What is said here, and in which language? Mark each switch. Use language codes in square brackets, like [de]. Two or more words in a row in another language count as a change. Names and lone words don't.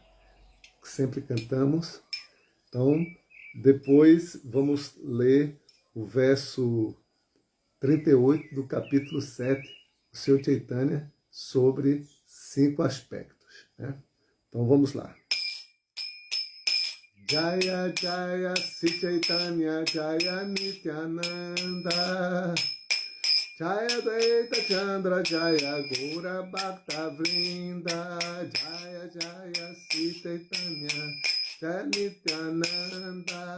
[pt] Que sempre cantamos. Então, depois vamos ler o verso 38 do capítulo 7 do seu Chaitanya sobre 5 aspectos, né? Então vamos lá. [sa] Jaya Jaya Sri Chaitanya Jaya Nityananda Jaya Dvaita Chandra Jaya Gaura Bhakta Vrinda Jaya Jaya Sri Chaitanya Jaya Nityananda